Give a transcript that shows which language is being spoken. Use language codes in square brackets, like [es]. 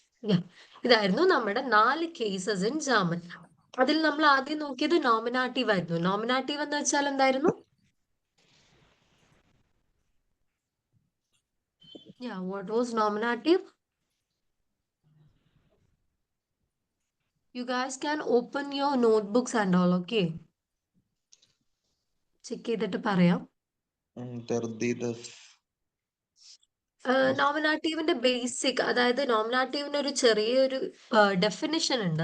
[ml] Yeah, ഇതായിരുന്നു നമ്മുടെ 4 cases in German. അതിൽ നമ്മൾ ആദ്യം നോക്കിയത് നോമിനാറ്റീവ് ആയിരുന്നു. നോമിനാറ്റീവ് എന്ന് വെച്ചാൽ എന്തായിരുന്നു? [en] Yeah, what was nominative? You guys can open your notebooks and all, okay? [ml] Check ചെയ്തിട്ട് പറയാം. Tardidaf. നോമിനാറ്റീവിന്റെ ബേസിക്, അതായത് നോമിനാറ്റീവിന് ഒരു ചെറിയൊരു ഡെഫിനിഷൻ ഉണ്ട്.